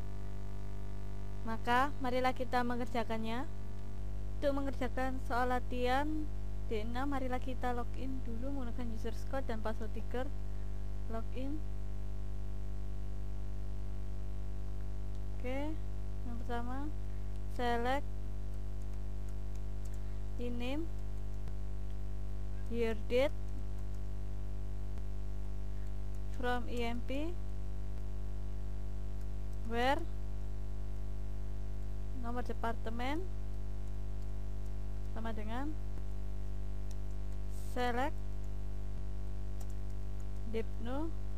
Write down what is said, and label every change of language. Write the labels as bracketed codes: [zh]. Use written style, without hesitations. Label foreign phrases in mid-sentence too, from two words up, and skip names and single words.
[id] Maka marilah kita mengerjakannya. Untuk mengerjakan soal latihan D6, marilah kita login dulu menggunakan [en] user code [id] dan password tiger. Login. Oke, yang pertama [en] select ename year date from emp where [id] nomor departemen sama dengan [en] select depno